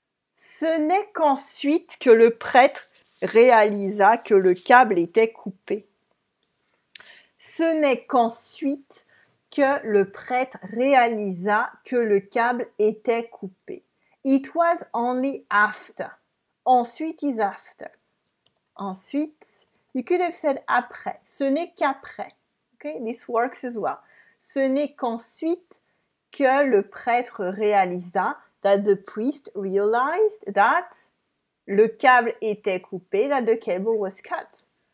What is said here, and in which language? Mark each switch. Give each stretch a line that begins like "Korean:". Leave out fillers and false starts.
French: Ce n'est qu'ensuite que le prêtre réalisa que le câble était coupé. Ce n'est qu'ensuite que le prêtre réalisa que le câble était coupé.
English: It was only after. Ensuite is after. Ensuite, you could have said après.
French: Ce n'est qu'après.
English: Okay, this works as well.
French: Ce n'est qu'ensuite que le prêtre réalisa,
English: that the priest realized
French: that le câble était coupé,
English: that the cable was cut.